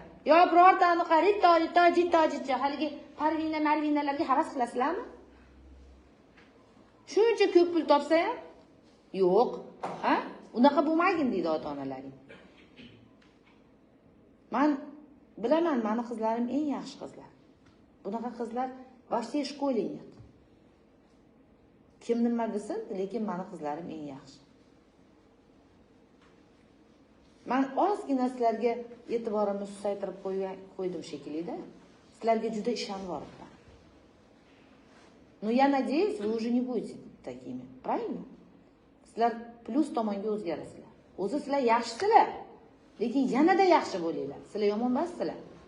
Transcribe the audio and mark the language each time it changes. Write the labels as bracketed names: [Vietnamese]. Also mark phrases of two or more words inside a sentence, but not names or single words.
[Uzbek] Yo, birortani qarang, toji, haligi Marvinalarga havas qilasizlarmi? Shuncha ko'p pul topsa ham? Yo'q. Ha? Unaqa bo'lmagin deydi ota-onalaring. Men bilaman, meni qizlarim eng yaxshi qizlar. Bunaqa qizlar [Russian] во всей школе нет. [Uzbek] Kim nima desin, lekin meni qizlarim eng yaxshi. Men ozgina sizlarga e'tiborimni susaytirib qo'ydim shekilli-da. Sizlarga juda ishonib o'ribman. [Russian] Но я надеюсь, вы уже не будете такими, правильно? [Uzbek] Sizlar plus tomonga o'zgarasizlar. O'zi sizlar yaxshisizlar, lekin yanada yaxshi bo'linglar. Sizlar yomon emassizlar.